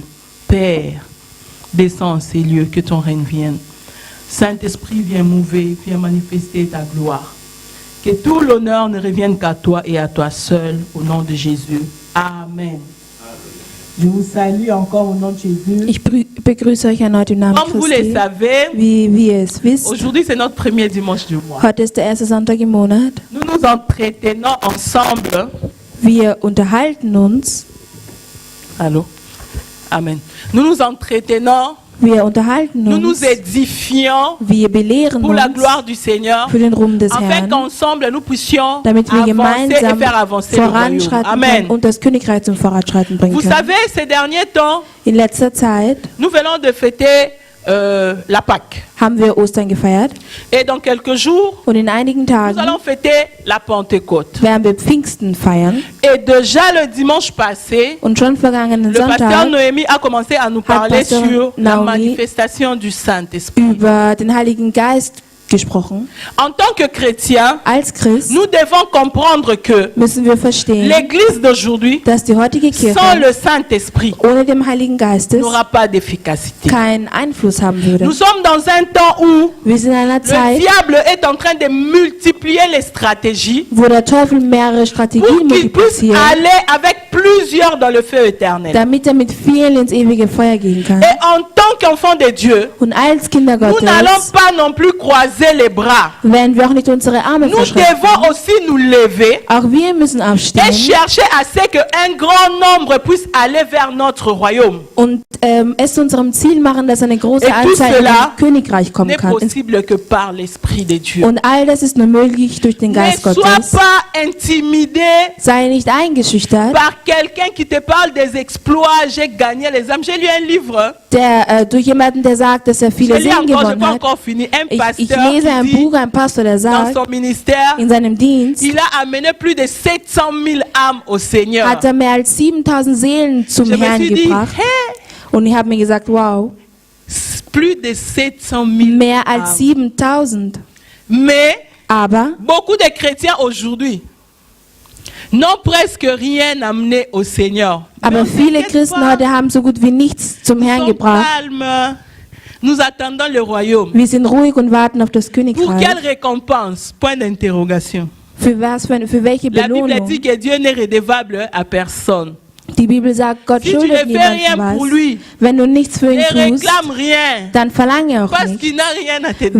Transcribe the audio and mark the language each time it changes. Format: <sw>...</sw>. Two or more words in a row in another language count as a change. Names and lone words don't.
<fr>Père, descends en ces lieux, que ton règne vienne. Saint-Esprit, viens mouver, viens manifester ta gloire. Que tout l'honneur ne revienne qu'à toi et à toi seul, au nom de Jésus. Amen. Je vous salue encore au nom de Jésus.</fr> <de>Ich begrüße euch erneut im Namen</de> <fr>Comme vous le</fr> <de>Christi.</de> <fr>savez,</fr> <de>Wie ihr es wisst,</de> <fr>aujourd'hui c'est notre premier dimanche du mois.</fr> <de>heute ist der erste Sonntag im Monat.</de> <fr>Nous nous entretenons ensemble.</fr> <de>Wir unterhalten uns,</de> <fr>Allô? Amen. Nous nous entretenons,</fr> <de>wir unterhalten</de> <fr>nous nous</fr> <de>uns,</de> <fr>édifions</fr> <de>wir belehren</de> <fr>pour la</fr> <de>uns</de> <fr>gloire du Seigneur,</fr> <de>für den Ruhm des</de> <fr>afin</fr> <de>Herrn,</de> <fr>qu'ensemble nous puissions</fr> <de>damit wir</de> <fr>avancer et</fr> <de>gemeinsam</de> <fr>faire avancer le royaume.</fr> <de>voranschreiten Amen. können und das Königreich zum Voranschreiten bringen</de> <fr>Vous</fr> <de>können.</de> <fr>savez, ces derniers temps,</fr> <de>In letzter Zeit</de> <fr>nous venons de fêter la Pâque.</fr> <de>haben wir Ostern gefeiert</de> <fr>Et dans quelques jours,</fr> <de>und in einigen</de> <fr>nous</fr> <de>Tagen</de> <fr>allons fêter la Pentecôte.</fr> <de>werden wir Pfingsten feiern.</de> <fr>Et déjà le dimanche passé,</fr> <de>Und schon vergangenen</de> <fr>le pasteur</fr> <de>Sonntag</de> <fr>Noémie a commencé à nous parler</fr> <de>Pasteur</de> <fr>sur la</fr> <de>Naomi</de> <fr>manifestation du Saint-Esprit.</fr> <de>über den Heiligen Geist gesprochen.</de> <fr>En tant que chrétien,</fr> <de>Als Christ</de> <fr>nous devons comprendre que</fr> <de>müssen wir verstehen,</de> <fr>l'Église d'aujourd'hui,</fr> <de>dass die heutige</de> <fr>sans</fr> <de>Kirche</de> <fr>le Saint-Esprit,</fr> <de>ohne den Heiligen Geistes</de> <fr>n'aura pas d'efficacité.</fr> <de>keinen Einfluss haben würde.</de> <fr>Nous sommes dans un temps où</fr> <de>Wir sind in einer</de> <fr>le</fr> <de>Zeit,</de> <fr>diable est en train de multiplier les stratégies</fr> <de>wo der Teufel mehrere</de> <fr>pour</fr> <de>Strategien</de> <fr>qu'il puisse</fr> <de>multipliziert,</de> <fr>aller avec plusieurs dans le feu éternel.</fr> <de>damit er mit vielen ins ewige Feuer gehen kann.</de> <fr>Et en tant qu'enfants de Dieu,</fr> <de>Und als Kinder</de> <fr>nous n'allons</fr> <de>Gottes</de> <fr>pas non plus croiser les bras.</fr> <de>werden wir auch nicht unsere Arme</de> <fr>Nous</fr> <de>verschränken.</de> <fr>devons aussi nous lever</fr> <de>Auch wir müssen</de> <fr>et</fr> <de>aufstehen</de> <fr>chercher à ce qu'un grand nombre puisse aller vers notre royaume.</fr> <de>und es zu unserem Ziel machen, dass eine große</de> <fr>Et tout</fr> <de>Anzahl in</de> <fr>cela</fr> <de>das Königreich kommen</de> <fr>N'est</fr> <de>kann.</de> <fr>possible que par l'Esprit de Dieu.</fr> <de>Und all das ist nur möglich durch den</de> <fr>Ne</fr> <de>Geist</de> <fr>sois</fr> <de>Gottes.</de> <fr>pas intimidé</fr> <de>Sei nicht eingeschüchtert</de> <fr>par quelqu'un qui te parle des exploits. J'ai gagné les âmes. J'ai lu un livre</fr> <de>durch jemanden, der sagt, dass er</de> <fr>Je</fr> <de>viele</de> <fr>lis</fr> <de>Seelen</de> <fr>encore, je</fr> <de>gewonnen</de> <fr>peux</fr> <de>hat.</de> <fr>encore finir. Un</fr> <de>Ich</de> <fr>pasteur</fr> <de>lese ein</de> <fr>qui dit,</fr> <de>Buch, ein Pastor, der</de> <fr>dans</fr> <de>sagt,</de> <fr>son ministère,</fr> <de>in seinem Dienst</de> <fr>il a amené plus de 700 000 âmes au Seigneur.</fr> <de>hat er mehr als 7000 Seelen zum</de> <fr>Je me</fr> <de>Herrn</de> <fr>suis dit,</fr> <de>gebracht.</de> <fr>hey,</fr> <de>Und ich habe mir gesagt, wow,</de> <fr>plus de 700 000</fr> <de>mehr als</de> <fr>âmes.</fr> <de>7000.</de> <fr>Mais</fr> <de>Aber</de> <fr>beaucoup de chrétiens aujourd'hui n'ont presque rien amené au Seigneur. Mais</fr> <de>Aber</de> <fr>on</fr> <de>viele</de> <fr>s'inquiète</fr> <de>Christen</de> <fr>pas.</fr> <de>heute haben so gut wie nichts zum</de> <fr>Nous</fr> <de>Herrn</de> <fr>sommes</fr> <de>gebracht.</de> <fr>calmes. Nous attendons le royaume.</fr> <de>Wir sind ruhig und warten auf das</de> <fr>Pour quelle</fr> <de>Königreich.</de> <fr>récompense? Point d'interrogation.</fr> <de>Für welche</de> <fr>La Bible</fr> <de>Belohnung?</de> <fr>dit que Dieu n'est redevable à personne.</fr> <de>Die Bibel sagt, Gott</de> <fr>Si tu ne</fr> <de>schuldet</de> <fr>fais</fr> <de>niemandem</de> <fr>rien pour</fr> <de>was.</de> <fr>lui,</fr> <de>Wenn du nichts für ihn</de> <fr>ne</fr> <de>tust,</de> <fr>réclame rien.</fr> <de>dann verlange auch</de> <fr>Parce</fr> <de>nicht,</de> <fr>qu'il n'a rien à te donner.</fr>